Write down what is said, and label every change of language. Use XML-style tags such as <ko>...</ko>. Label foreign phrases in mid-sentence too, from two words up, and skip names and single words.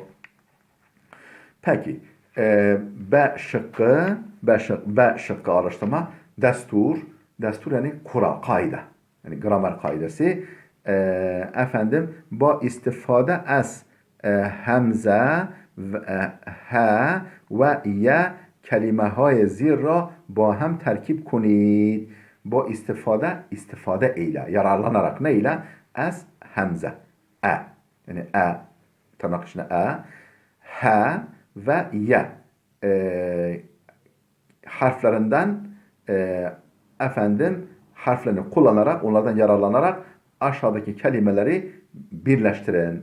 <tr>Peki. B şıkkı araştırma. Destur yani kural, kaide. Yani gramer kaidesi. Efendim,</tr> <fa>با استفاده از همزه ه و ی kelimeهای زیر را با هم ترکیب کنید. با استفاده</fa> <tr>eyle, yararlanarak ne ile?</tr> <fa>از همزه,</fa> <tr>yani tırnak içine h ve ye harflerinden efendim harflerini kullanarak, onlardan yararlanarak aşağıdaki kelimeleri birleştirin.</tr>